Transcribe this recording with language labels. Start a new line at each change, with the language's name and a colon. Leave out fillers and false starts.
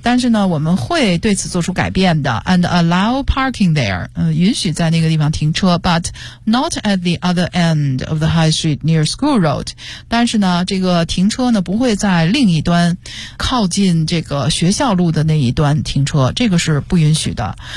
Chinese: 但是呢，我们会对此做出改变的。
English: And allow parking there.
Chinese: 允许在那个地方停车。
English: But not at the other end of the high street near School Road.
Chinese: 但是呢，这个停车呢不会在另一端，靠近这个学校路的那一端停车，这个是不允许的。